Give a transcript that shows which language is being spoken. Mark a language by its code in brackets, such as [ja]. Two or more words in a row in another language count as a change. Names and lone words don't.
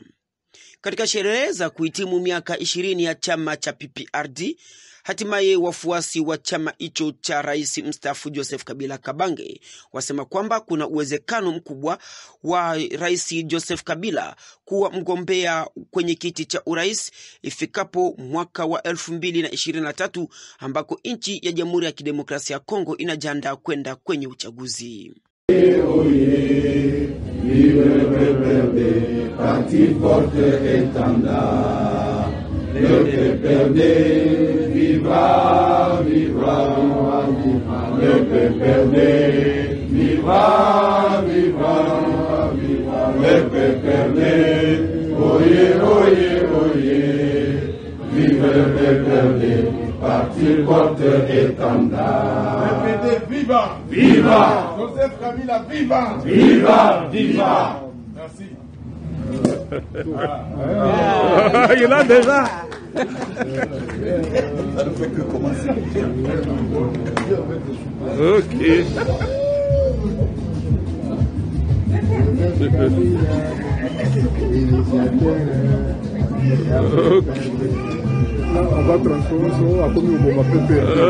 [sw] Katika sherehe za kuhitimu miaka 20 ya chama cha PPRD, hatimaye wafuasi wa chama hicho cha Rais mstaafu Joseph Kabila Kabange wasema kwamba kuna uwezekano mkubwa wa Rais Joseph Kabila kuwa mgombea kwenye kiti cha urais ifikapo mwaka wa 2023 ambako nchi ya Jamhuri ya Kidemokrasia ya Kongo inajiandaa kwenda kwenye uchaguzi. [fr] Vive le PPRD, parti forte étendard. Le PPRD, viva, viva, viva. Le PPRD, viva, viva, viva. Le PPRD, oye, oye, oye. Vive le PPRD, parti forte étendard. Le PPRD, viva, viva. Joseph Kabila, viva! Viva! Viva! Merci. Il a déjà. Ça ne fait que commencer. Ok. On va transformer ça à comme on va péper.